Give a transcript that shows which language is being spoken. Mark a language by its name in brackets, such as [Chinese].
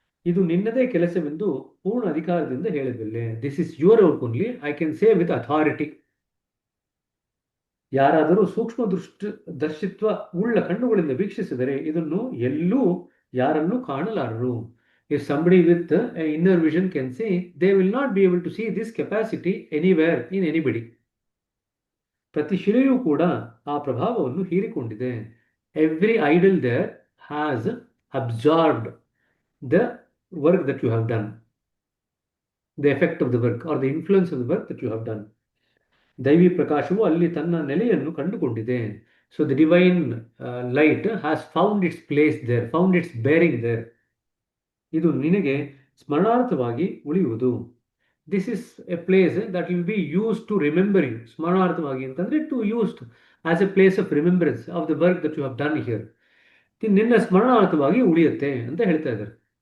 [Kannada] ಇದು ನಿನ್ನದೇ ಕೆಲಸವೆಂದು ಪೂರ್ಣ ಅಧಿಕಾರದಿಂದ ಹೇಳಬಲ್ಲೆ. [English] This is your work only. I can say with authority. [Kannada] ಯಾರಾದರೂ ಸೂಕ್ಷ್ಮ ದರ್ಶಿತ್ವ ಉಳ್ಳ ಕಣ್ಣುಗಳಿಂದ ವೀಕ್ಷಿಸಿದರೆ ಇದನ್ನು ಎಲ್ಲೂ ಯಾರನ್ನೂ ಕಾಣಲಾರರು. [English] If somebody with inner vision can see, they will not be able to see this capacity anywhere in anybody. [Kannada] ಪ್ರತಿ ಶಿಲೆಯೂ ಕೂಡ ಆ ಪ್ರಭಾವವನ್ನು ಹೀರಿಕೊಂಡಿದೆ. [English] Every idol there has absorbed the work that you have done, the effect of the work or the influence of the work that you have done. [Kannada] ದೈವಿ ಪ್ರಕಾಶವು ಅಲ್ಲಿ ತನ್ನ ನೆಲೆಯನ್ನು ಕಂಡುಕೊಂಡಿದೆ. [English] So the divine light has found its place there, found its bearing there. [Kannada] ಇದು ನಿನಗೆ ಸ್ಮರಣಾರ್ಥವಾಗಿ ಉಳಿಯುವುದು. [English] This is a place that will be use to remember you. [Kannada] ಸ್ಮರಣಾರ್ಥವಾಗಿ ಅಂತಂದ್ರೆ [English] To used as a place of remembrance of the work that you have done here. [Kannada] ನಿನ್ನ ಸ್ಮರಣಾರ್ಥವಾಗಿ ಉಳಿಯುತ್ತೆ ಅಂತ ಹೇಳ್ತಾ ಇದ್ದಾರೆ.